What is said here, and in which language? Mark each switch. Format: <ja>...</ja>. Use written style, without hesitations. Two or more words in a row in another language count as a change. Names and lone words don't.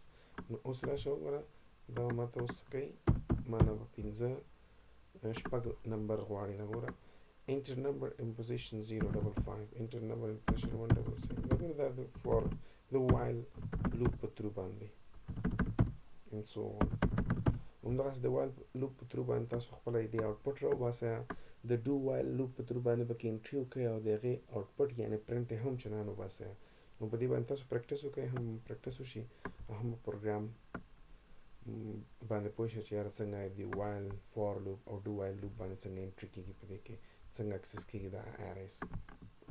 <ps>نو اوس راشه وګوره دا ماته اوس کوي مانه به 5 شپږ نمبر غواړي نه ګوره</ps> <en>enter number in position 055 enter number in position 177</en> <ps>وګوره دا د</ps> <en>for the while loop</en> <ps>په ترو باندې</ps> <en>and so on.</en> <ps>همدغسې د</ps> <en>while loop</en> <ps>په ترو باندې تاسو خپله د output راوباسئ د</ps> <en>do while loop</en> <ps>په ترو باندې پکې انټري وکړئ او د هغې output یعنې print یې هم چنان وباسئ. نو په دې باندې تاسو پریکټس وکړئ هم پریکټس وشي او هم پروګرام باندې پوه شئ چې یاره څنګه د</ps> <en>while for loop</en> <ps>او</ps> <en>do while loop</en> <ps>باندې څنګه انټري کېږي په دې کې څنګه اکسس کېږي دا arrays.</ps>